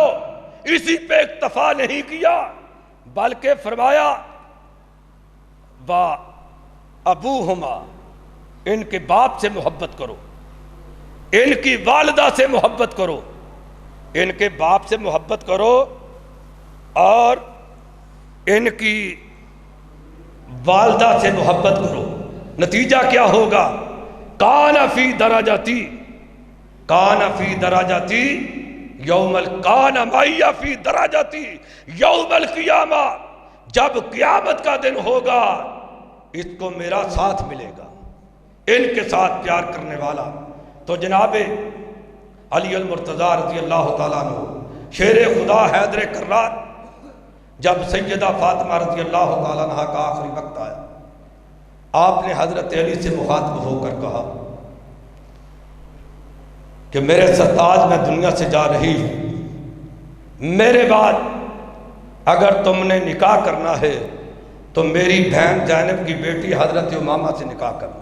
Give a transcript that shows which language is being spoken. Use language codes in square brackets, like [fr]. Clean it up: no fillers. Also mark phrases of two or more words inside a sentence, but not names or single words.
[ur] اسی پہ اکتفا نہیں کیا بلکہ فرمایا [ar] با ابوہما، [ur] ان کے باپ سے محبت کرو، ان کی والدہ سے محبت کرو، ان کے باپ سے محبت کرو اور ان کی والدہ سے محبت کرو. نتیجہ کیا ہوگا؟ [ar] کان فی درجاتی، کان فی درجاتی یوم کان معی فی درجاتی یوم القیامہ، [ur] جب قیامت کا دن ہوگا اس کو میرا ساتھ ملے گا، ان کے ساتھ پیار کرنے والا. تو جناب علی المرتضیٰ رضی اللہ تعالیٰ عنہ شیر خدا حیدر کرار، جب سیدہ فاطمہ رضی اللہ تعالیٰ عنہ کا آخری وقت آیا، آپ نے حضرت علی سے مخاطب ہو کر کہا کہ میرے سرتاج میں دنیا سے جا رہی ہوں، میرے بعد اگر تم نے نکاح کرنا ہے تو میری بہن زینب کی بیٹی حضرت امامہ سے نکاح کرنا.